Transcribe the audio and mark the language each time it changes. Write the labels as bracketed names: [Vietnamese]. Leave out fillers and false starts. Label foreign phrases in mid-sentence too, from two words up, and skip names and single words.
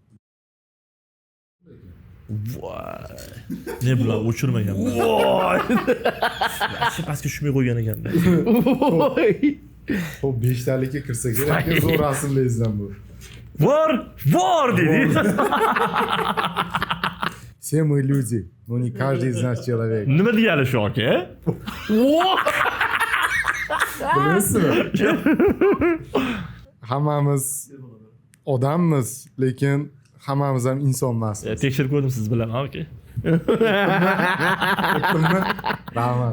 [Uzbek] Voy. Ne bular o'chirmagan. Voy. Yaxshi pastga tushmay qo'ygan ekanda. Xo'p, 5 talikka kirsa kerak, zo'r rasmlaringizdan bu. Vor dedi. [Russian] Все мы люди, но не каждый из нас человек. [Uzbek] Nima degani shu, okey? Bilasizmi? Hammamiz odammiz, lekin hammamiz ham inson emasmiz. Tekshirib ko'rdim siz bilan, okey. Rahmat.